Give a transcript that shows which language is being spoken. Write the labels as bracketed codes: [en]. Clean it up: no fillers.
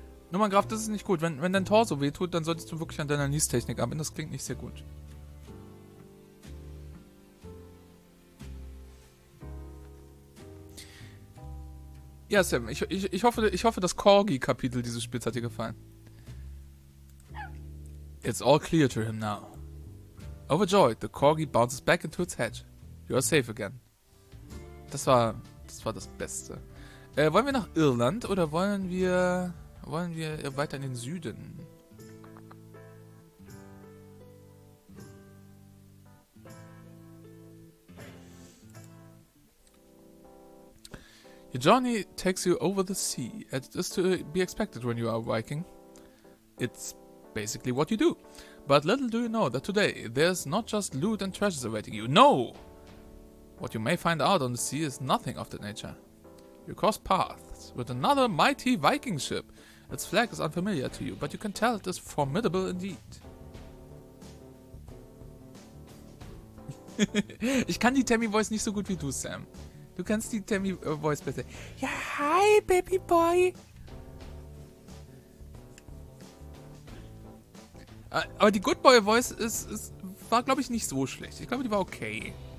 [de] Nur mal, Graf, das ist nicht gut. Wenn dein Tor so wehtut, dann solltest du wirklich an deiner Niestechnik arbeiten. Das klingt nicht sehr gut. Ja, Sam, ich hoffe, das Corgi-Kapitel dieses Spiels hat dir gefallen. [en] It's all clear to him now. Overjoyed, the Corgi bounces back into its hedge. You are safe again. [de] Das war das Beste. Wollen wir nach Irland oder wollen wir weiter in den Süden? [en] Your journey takes you over the sea, as it is to be expected when you are a Viking. It's basically what you do. But little do you know that today there's not just loot and treasures awaiting you. No! What you may find out on the sea is nothing of that nature. You cross paths with another mighty Viking ship. Its flag is unfamiliar to you, but you can tell it is formidable indeed. [de] Ich kann die Tammy-Voice nicht so gut wie du, Sam. Du kannst die Tammy-Voice besser. Ja, hi, Babyboy. Aber die Good Boy-Voice war, glaube ich, nicht so schlecht. Ich glaube, die war okay.